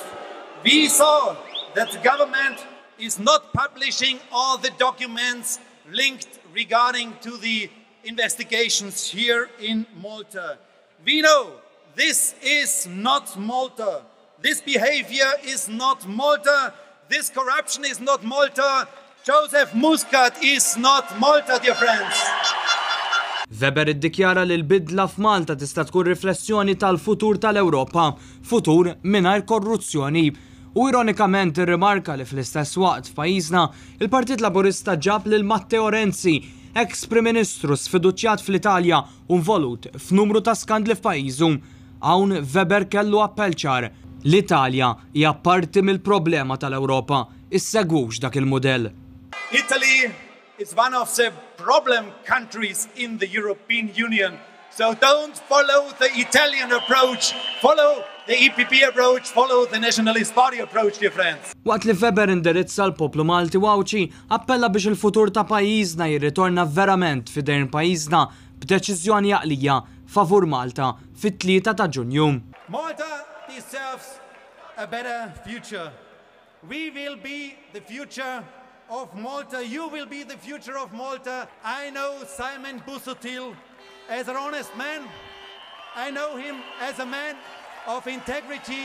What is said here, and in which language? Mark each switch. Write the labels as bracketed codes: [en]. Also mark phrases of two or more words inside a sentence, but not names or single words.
[en] We saw that the government is not publishing all the documents linked regarding to the investigations here in Malta. We know this is not Malta. This behavior is not Malta. This corruption is not Malta. Joseph Muscat is not Malta, dear friends. [mt] Weber iddikjara li l-bidla f'Malta tista' tkun riflessjoni tal-futur tal-Ewropa, futur mingħajr korruzzjoni. U ironikament irrimarka li fl-istess waqt f'pajjiżna il-Partit Laburista ġab lil Matteo Renzi, ex-Prim Ministru sfiduċjat fl-Italja u involut f'numru ta' skandli f'pajjiżu. Hawn Weber kellu appell ċar. L-Italja hija parti mill-problema tal-Ewropa. Issegwux dak il-mudell. [en] Italy is one of the problem countries in the European Union. So don't follow the Italian approach. Follow the EPP approach. Follow the Nationalist Party approach, dear friends. [mt] Waqt li Weber indirizza l-poplu Malti wawċi, appella biex il-futur ta' pajjiżna jirritorna verament fidejn pajjiżna b'deċiżjoni għaqlija favur Malta fit-3 ta' Ġunju. [en] Malta deserves a better future. We will be the future of Malta. You will be the future of Malta. I know Simon Busuttil as an honest man. I know him as a man of integrity.